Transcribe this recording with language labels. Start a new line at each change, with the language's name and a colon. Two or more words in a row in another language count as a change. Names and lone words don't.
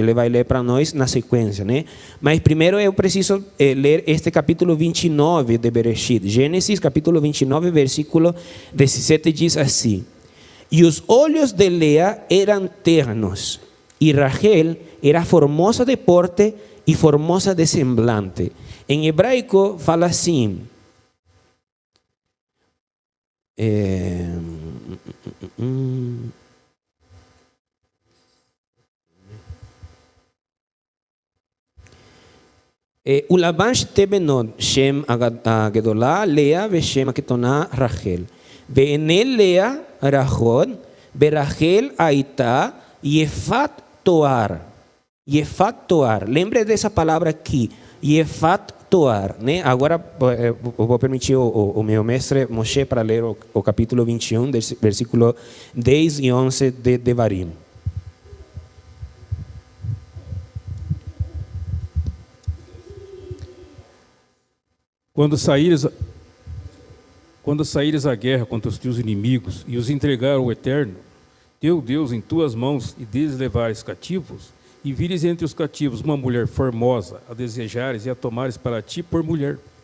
Portuguese: ele vai ler para nós na sequência, né? Mas primeiro eu preciso ler este capítulo 29 de Bereshit. Gênesis, capítulo 29, versículo 17, diz assim: E os olhos de Lea eram ternos, e Rachel era formosa de porte e formosa de semblante. Em hebraico fala assim.
Hebrew: ולבן שתי בנות, שם הגדולה לאה ושם הקטנה רחל. ועיני לאה רכות, ברחל הייתה יפת תואר. יפת תואר.
Portuguese: Lembre dessa palavra aqui,
Hebrew: יפת תואר,
Portuguese: né? Agora eu vou permitir o meu mestre Moshe para ler o capítulo 21, versículo 10 e 11 de Devarim. Quando saíres à guerra contra os teus inimigos e os entregar ao Eterno, teu Deus, em tuas mãos, e deles levares cativos, e vires entre os cativos uma mulher formosa, a desejares e a tomares para ti por mulher.